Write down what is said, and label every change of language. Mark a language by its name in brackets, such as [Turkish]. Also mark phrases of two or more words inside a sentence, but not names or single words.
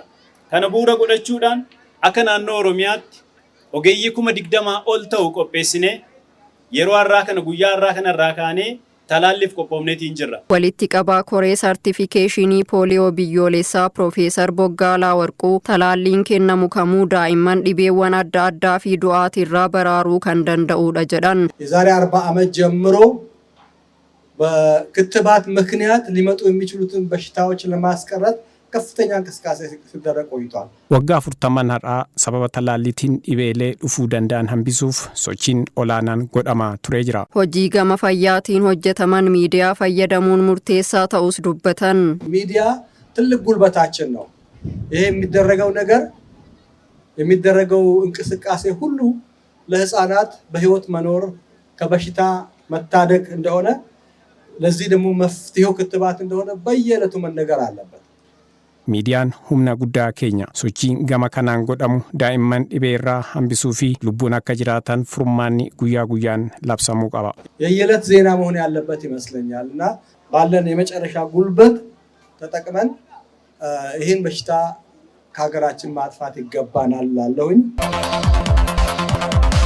[Oromo] Kana bu'uura godhachuudhaan akka naannoo Oromiyaatti ogeeyyii 20,000 ol ta'u qopheessinee yeroo har'aa kana guyyaa har'aa kanarraa kaanee talaalliif qophoofneetiin jirra. Walitti qabaa koree sartifikeeshinii pooliyoo biyyoolessaa Profeesar Boggaalaa Warquu talaalliin kennamu kamuu daa'imman dhibeewwan adda addaa fi du'aatirraa baraaruu kan danda'udha jedhan. [Amharic] የዛሬ 40 ዓመት ጀምሮ በክትባት ምክንያት ሊመጡ የሚችሉትን በሽታዎች ለማስቀረት ከፍተኛ እንቅስቃሴ ሲደረግ ቆይቷል። [Oromo] ወጋ 40 har'a sababa talaalliitiin dhibeelee dhufuu danda'an hambisuuf sochiin olaanaan godhamaa turee jira. Hojii gama fayyaatiin hojjetaman miidiyaa fayyadamuun murteessaa ta'us dubbatan. [Amharic] ሚዲያ ትልቅ ጉልበታችን ነው። ይሄ የሚደረገው እንቅስቃሴ ሁሉ ለህፃናት በህይወት መኖር ከበሽታ መታደግ እንደሆነ ለዚህ ደግሞ መፍትሄው ክትባት እንደሆነ በየዕለቱ መነገር አለበት. [Oromo] Miidiyaan humna guddaa keenya sochiin gama kanaan godhamu daa'imman dhibeerraa hambisuu fi lubbuun akka jiraatan furmaanni guyyaa guyyaan labsamuu qaba. [Amharic] የየዕለት ዜና መሆን ያለበት ይመስለኛል እና ባለን የመጨረሻ ጉልበት ተጠቅመን ይሄን በሽታ ከሀገራችን ማጥፋት ይገባናል ላለሁኝ